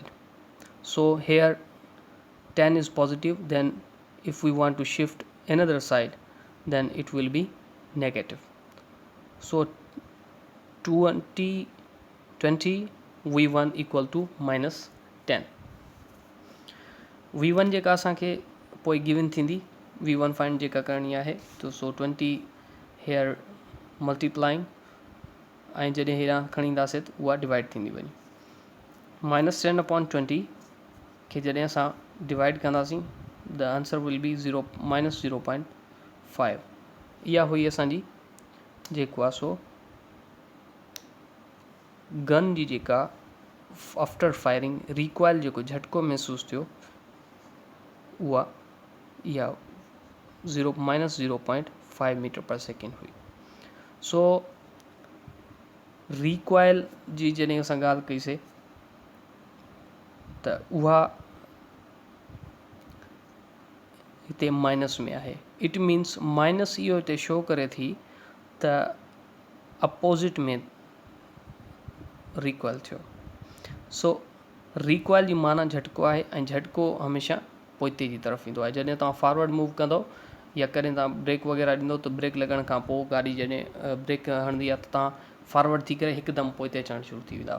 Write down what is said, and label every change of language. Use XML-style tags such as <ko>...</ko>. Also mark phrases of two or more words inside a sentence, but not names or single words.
<en>So here 10 is positive, then if we want to shift another side then it will be negative. So 20 v1 equal to minus 10.</en> <sd>v1 जेका असांखे पोइ गिवन थींदी, v1 फाइंड जेका करणी आहे तो सो 20</sd> <en>here multiplying</en> <sd>ऐं जॾहिं हेॾां खणी ईंदासीं त उहा डिवाइड थींदी वञे. -10 अपॉन 20 खे जॾहिं असां डिवाइड कंदासीं</sd> <en>the answer will be</en> <sd>-0.5. इहा हुई असांजी जेको आहे सो गन जी जेका</sd> <en>after firing recoil</en> <sd>जेको झटको महसूस थियो उहा इहा -0.5</sd> <en>metre per second</en> <sd>हुई। सो रिकॉइल जी जॾहिं असां ॻाल्हि कईसीं त उहा हिते माइनस में आहे।</sd> <en>it means minus</en> <sd>इहो हिते शो करे थी त अपोज़िट में रिकॉइल थियो। सो रिकॉइल जी माना झटको आहे ऐं झटको हमेशह पोइते जी तरफ़ ईंदो आहे। जॾहिं तव्हां</sd> <en>forward move</en> <sd>कंदो या कॾहिं तव्हां ब्रेक वग़ैरह ॾींदो त ब्रेक लॻण खां पोइ गाॾी जॾहिं ब्रेक हणंदी आहे त तव्हां फॉरवर्ड थी करे हिकदमि पोइते अचणु शुरू थी वेंदा।</sd>